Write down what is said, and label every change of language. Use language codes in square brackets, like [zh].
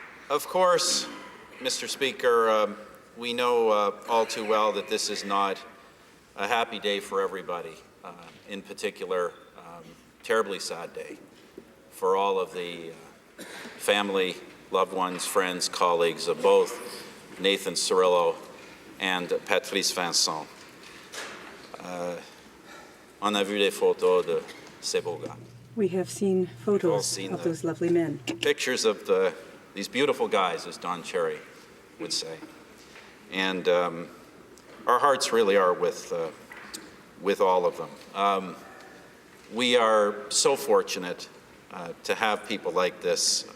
[en] Of course, Mr. Speaker, we know all too well that this is not a happy day for everybody. In particular, terribly sad day for all of the family, loved ones, friends, colleagues of both Nathan Cirillo and Patrice Vincent. [fr] On a vu des photos de ces beaux gars. [en] We have seen photos of those lovely men. Pictures of these beautiful guys, as Don Cherry would say. And our hearts really are with with all of them. We are so fortunate to have people like this.